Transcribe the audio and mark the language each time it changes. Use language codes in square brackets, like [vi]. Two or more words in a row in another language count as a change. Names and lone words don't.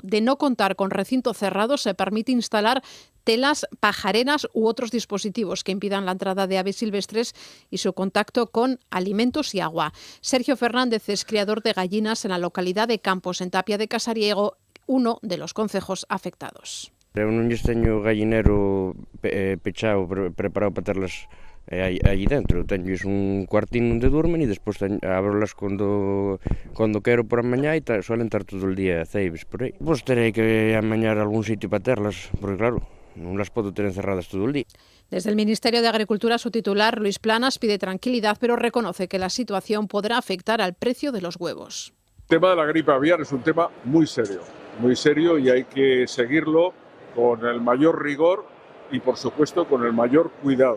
[es] De no contar con recinto cerrado, se permite instalar telas, pajareras u otros dispositivos que impidan la entrada de aves silvestres y su contacto con alimentos y agua. Sergio Fernández es criador de gallinas en la localidad de Campos, en Tapia de Casariego, uno de los concejos afectados. [gl] Eu non lles teño gallinero pechado, preparado para terlas allí dentro. Teño un cuartín onde durmen e despois abrolas cando quero por a mañá e [es] suelen estar todo el día [gl] ceibes por aí. Pois terei que amañar algún sitio para terlas, porque claro, non las podo ter encerradas [es] todo el día. Desde el Ministerio de Agricultura, su titular, Luis Planas, pide tranquilidad, pero reconoce que la situación podrá afectar al precio de los huevos. El tema de la gripe aviar es un tema muy serio y hay que seguirlo con el mayor rigor y, por supuesto, con el mayor cuidado.